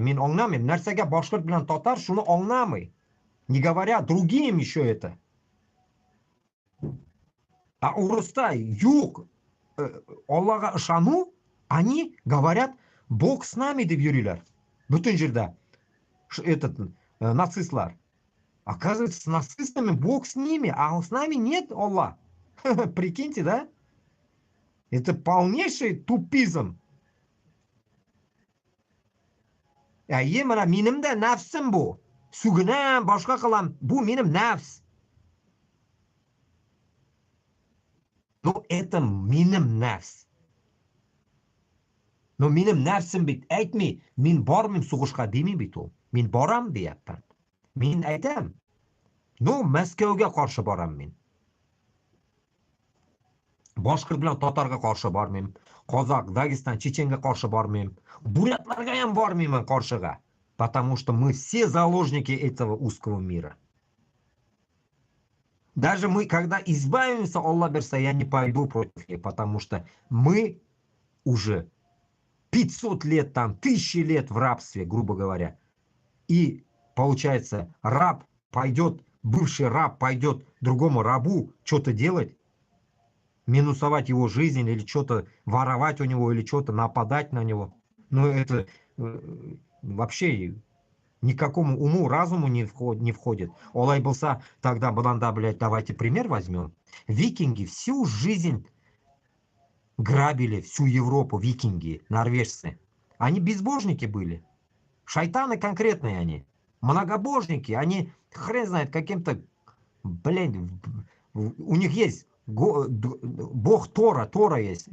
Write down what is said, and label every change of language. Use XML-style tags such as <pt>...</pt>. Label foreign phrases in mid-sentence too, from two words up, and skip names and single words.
<tt>Мен аңламайм, нәрсәгә башкорт белән татар шуны аңламый.</tt> <ru>Не говоря другим еще это.</ru> <tt>А урыста юк, Аллаға ышану,</tt> <ru>они говорят, Бог с нами</ru> <tt>деп йөриләр.</tt> <kk>Бүтін жердә.</kk> <tt>Этот нацистлар.</tt> <ru>Оказывается, с нацистами Бог с ними, а с нами нет Аллах. Прикиньте, да? Это полнейший тупизм.</ru> <tt>Әйе, мына минем дә нәфсем бу. Сүгенәм, башка кылам. Бу минем нәфс.</tt> <ru>Но это</ru> <tt>минем нәфс. Но минем нәфсем бит. Әйтми, мин бармыйм сугышка дими бит ул. Мин барам дияптан. Мин әйтәм. Но Мәскәүгә каршы барам мин. Башкорт белән татарга каршы бармыйм. Казак, Дагестан, Чеченге каршы бармыйм. Бурятларга ям бармыйм каршыга.</tt> <ru>Потому что мы все заложники этого узкого мира. Даже мы, когда избавимся,</ru> <tt>Аллах берса,</tt> <ru>я не пойду против них, потому что мы уже 500 лет, там, 1000 лет в рабстве, грубо говоря. И получается, раб пойдет, бывший раб пойдет другому рабу что-то делать, минусовать его жизнь, или что-то воровать у него, или что-то нападать на него. Ну, это вообще никакому уму, разуму не входит.</ru> <kk>Олай болса,</kk> <ru>тогда, баланда, блядь, давайте пример возьмем. Викинги всю жизнь грабили всю Европу, викинги, норвежцы. Они безбожники были. Шайтаны конкретные они. Многобожники, они, хрен знает, каким-то, блядь, у них есть бог Тора, Тора есть.</ru>